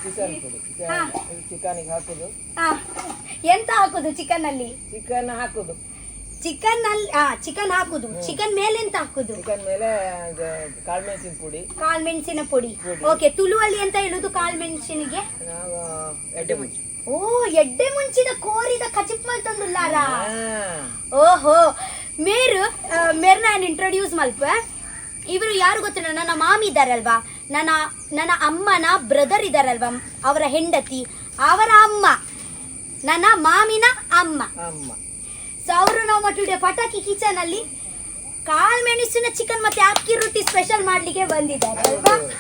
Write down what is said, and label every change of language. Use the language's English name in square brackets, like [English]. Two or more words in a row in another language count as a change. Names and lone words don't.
[Kannada] ಚಿಕನ್ ಹಾಕುದು. ಎಂತ ಹಾಕುದು ಚಿಕನ್ ಅಲ್ಲಿ? ಚಿಕನ್ ಹಾಕುದು. ಚಿಕನ್ ಅಲ್ಲಿ ಚಿಕನ್ ಹಾಕುದು. ಚಿಕನ್ ಮೇಲೆ ಎಂತ ಹಾಕುದು? ಚಿಕನ್ ಮೇಲೆ ಕಾಳು ಮೆಣಸಿನ ಪುಡಿ. ಕಾಳು ಮೆಣಸಿನ ಪುಡಿ. ಓಕೆ, ತುಳುವಲ್ಲಿ ಎಂತ ಹೇಳುದು ಕಾಳು ಮೆಣಸಿನಿಗೆ? [Tulu] ನಾವು ಎಡ್ಡೆ ಮುಂಚಿ. ಓ, ಎಡ್ಡೆ ಮುಂಚಿದ ಕೋರಿದ ಕಚಿಪ್ಮಲ್ ತಂದುಲ್ಲಾರ. ಓಹೋ, ಮೇರ್ ನಾನು ಇಂಟ್ರೊಡ್ಯೂಸ್ ಮಲ್ಪ. [Kannada] ಇವರು ಯಾರು ಗೊತ್ತಿಲ್ಲ, ನನ್ನ ಮಾಮಿ ಇದ್ದಾರಲ್ವಾ, ನನ್ನ ಅಮ್ಮನ ಬ್ರದರ್ ಇದ್ದಾರಲ್ವಾ, ಅವರ ಹೆಂಡತಿ, ಅವರ ಅಮ್ಮ, ನನ್ನ ಮಾಮಿನ ಅಮ್ಮ. ಸೊ ಅವರು ನಮ್ಮ ಟುಡೇ ಪಟಾಕಿ ಕಿಚನ್ ಅಲ್ಲಿ ಕಾಲ್ ಮೆಣಸಿನ ಚಿಕನ್ ಮತ್ತೆ ಅಕ್ಕಿ ರೊಟ್ಟಿ ಸ್ಪೆಷಲ್ ಮಾಡ್ಲಿಕ್ಕೆ ಬಂದಿದ್ದಾರೆ ಅಲ್ವಾ?